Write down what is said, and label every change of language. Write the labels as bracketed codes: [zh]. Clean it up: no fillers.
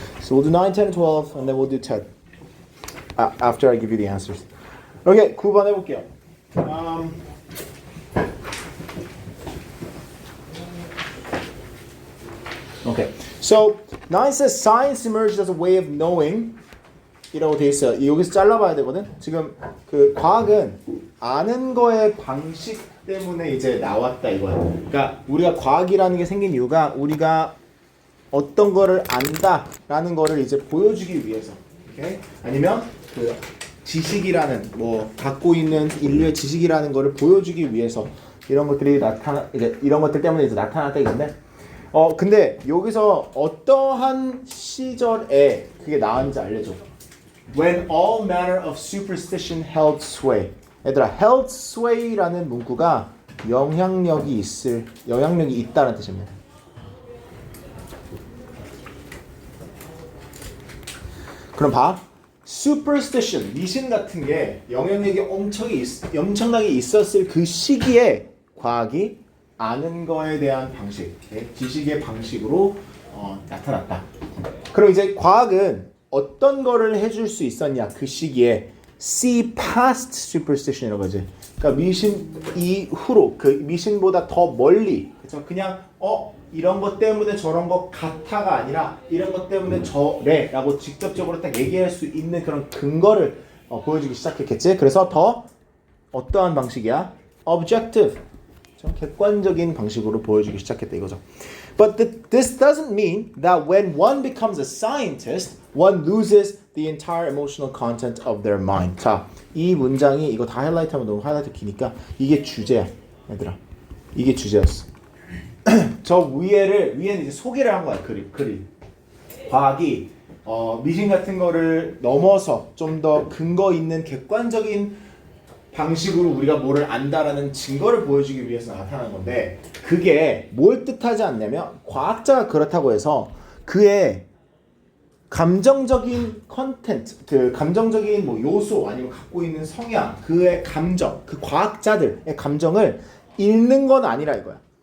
[en] So we'll do 9, 10, and 12, and then we'll do 10 after I give you the answers. Okay. [ko] 9번 해볼게요. [en] Okay. So 9 says science emerged as a way of knowing. [ko] 이라고 돼 있어요. 여기서 잘라봐야 되거든. 지금 그 과학은 아는 거의 방식 때문에 이제 나왔다 이거야. 그러니까 우리가 과학이라는 게 생긴 이유가 우리가 어떤 거를 안다라는 거를 이제 보여주기 위해서. 오케이? 아니면 그 지식이라는 뭐 갖고 있는 인류의 지식이라는 거를 보여주기 위해서 이런 것들이 이제 이런 것들 때문에 이제 나타났다 이건데. 근데 여기서 어떠한 시절에 그게 나왔는지 알려줘. [en] When all manner of superstition held sway. [ko] 얘들아, held sway라는 문구가 영향력이 있다는 뜻입니다. 그럼 봐. superstition, 미신 같은 게 영향력이 엄청나게 있었을 그 시기에 과학이 아는 거에 대한 방식, 지식의 방식으로 나타났다. 그럼 이제 과학은 어떤 거를 해줄 수 있었냐 그 시기에 [en] see past superstition [ko] 이라고 하지. 그러니까 미신 이후로 그 미신보다 더 멀리 그렇죠? 그냥 이런 것 때문에 저런 것 같아가 아니라 이런 것 때문에 저래라고 직접적으로 딱 얘기할 수 있는 그런 근거를 보여주기 시작했겠지. 그래서 더 어떠한 방식이야? objective, 좀 객관적인 방식으로 보여주기 시작했다 이거죠. [en] But this doesn't mean that when one becomes a scientist, one loses the entire emotional content of their mind. [ko] 자, 이 문장이 이거 다 하이라이트하면 너무 하이라이트 기니까 이게 주제야, 얘들아. 이게 주제였어. 저 위에는 이제 소개를 한 거야, 글이. 과학이 미신 같은 거를 넘어서 좀 더 근거 있는 객관적인 방식으로 우리가 뭐를 안다라는 증거를 보여주기 위해서 나타난 건데 그게 뭘 뜻하지 않냐면 과학자가 그렇다고 해서 그의 감정적인 컨텐츠, 그 감정적인 뭐 요소 아니면 갖고 있는 성향, 그의 감정, 그 과학자들의 감정을 읽는 건 아니라 이거야.